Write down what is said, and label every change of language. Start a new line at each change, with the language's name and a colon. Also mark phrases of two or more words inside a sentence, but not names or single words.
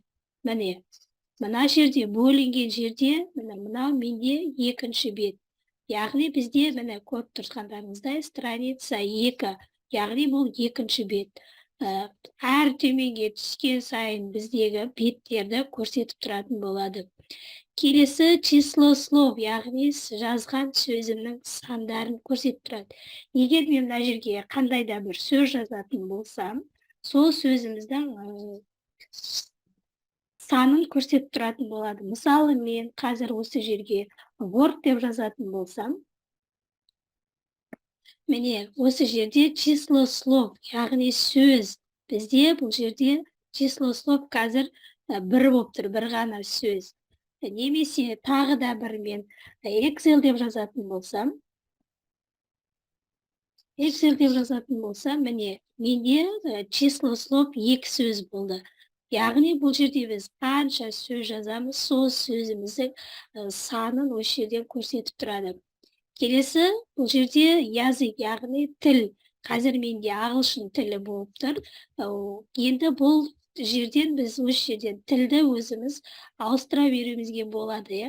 Kazakh: Міне, мына жерде бөлінген жерде, мынау менде екінші бет. Яғни бізде көріп тұрғандарыңыздай страница 2, яғни бұл екінші бет. Әр төменге түскен сайын біздегі беттерді көрсетіп тұратын болады. Келесі
Russian: число слов,
Kazakh: яғни жазған сөзімнің сандарын көрсетіп тұрады. Егер мен мына жерге қандай да бір сөз жазатын болсам, сол сөзіміздің санын көрсетіп тұратын болады. Мысалы, мен қазір осы жерге Word деп жазатын болсам, міне осы жерде
Russian: число слов,
Kazakh: яғни сөз. Бізде бұл жерде
Russian: число слов
Kazakh: қазір 1 болып тұр, бір ғана сөз. Немесе тағы да бір мен Excel деп жазатын болсам, міне менде
Russian: число слов
Kazakh: 2 сөз болды. Яғни бұл жерде біз қанша сөз жазамыз, сол сөзіміздің санын осы жерден көрсетіп тұрады. Келесі, бұл жерде язык, яғни тіл. Қазір менде ағылшын тілі болып тұр. Енді бұл жерден біз осы жерден тілді өзіміз ауыстыра беруімізге болады.